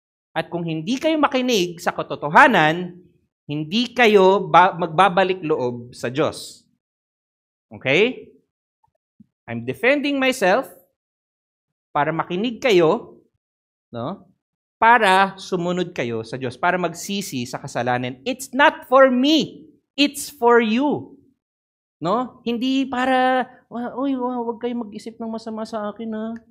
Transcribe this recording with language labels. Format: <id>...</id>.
<tl>At kung hindi kayo makinig sa katotohanan, hindi kayo magbabalik loob sa Diyos. Okay?</tl> <en>I'm defending myself</en> <tl>para makinig kayo, no? Para sumunod kayo sa Diyos, para magsisi sa kasalanan.</tl> <en>It's not for me, it's for you. No?</en> <tl>Hindi para, wag kayo mag-isip ng masama sa akin, ha?</tl>